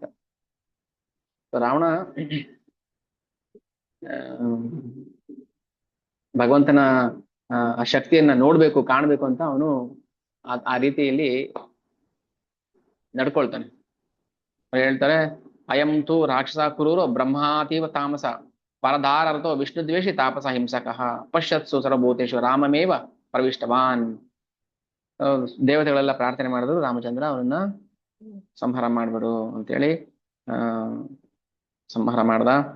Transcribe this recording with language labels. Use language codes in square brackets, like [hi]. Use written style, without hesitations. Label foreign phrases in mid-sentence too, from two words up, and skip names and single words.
[kn] ರಾವಣ ಭಗವಂತನ ಆ ಶಕ್ತಿಯನ್ನ ನೋಡ್ಬೇಕು, ಕಾಣ್ಬೇಕು ಅಂತ ಅವನು ಆ ರೀತಿಯಲ್ಲಿ ನಡ್ಕೊಳ್ತಾನೆ. ಅವ್ರು ಹೇಳ್ತಾರೆ, [sa] ಅಯಂ ತು ರಾಕ್ಷಸ ಕುರೂರೋ ಬ್ರಹ್ಮಾತೀವ ತಾಮಸ ಪರದಾರರ್ಥೋ ವಿಷ್ಣು ದ್ವೇಷಿ ತಾಪಸ ಹಿಂಸಕಃ ಪಶ್ಯತ್ಸು ಸರ್ವಭೂತೇಶು ರಾಮಮೇವ ಪ್ರವಿಷ್ಟವಾನ್. [kn] ದೇವತೆಗಳೆಲ್ಲ ಪ್ರಾರ್ಥನೆ ಮಾಡಿದ್ರು, ರಾಮಚಂದ್ರ ಅವನನ್ನ ಸಂಹಾರ ಮಾಡ್ಬಿಡು ಅಂತೇಳಿ ಆ ಸಂಹಾರ ಮಾಡ್ದ.